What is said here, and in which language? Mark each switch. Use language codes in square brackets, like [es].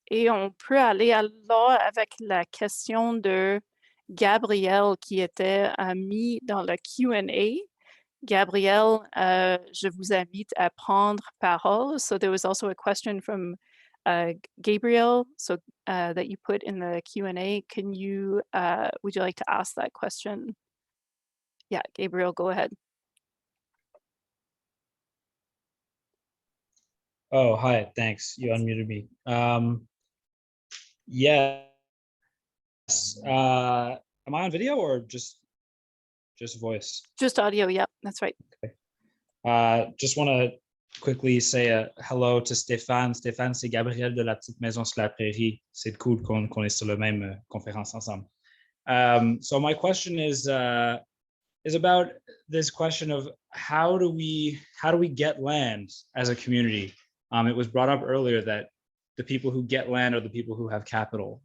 [fr] Et on peut aller alors avec la question de Gabriel qui était mis dans le Q&A. Gabriel, je vous invite à prendre parole. [en] So there was also a question from Gabriel, so that you put in the Q&A. Can you, would you like to ask that question? Yeah, Gabriel, go ahead. Oh, hi, thanks. You unmuted me. Yes. Am I on video or just voice? Just audio, yeah, that's right. Okay. Just want to quickly say hello to Stéphane. [fr] Stéphane, c'est Gabriel de la Petite Maison sur la Prairie. C'est cool qu'on est sur la même conférence ensemble. [en] So my question is about this question of how do we get land as a community? It was brought up earlier that the people who get land are the people who have capital.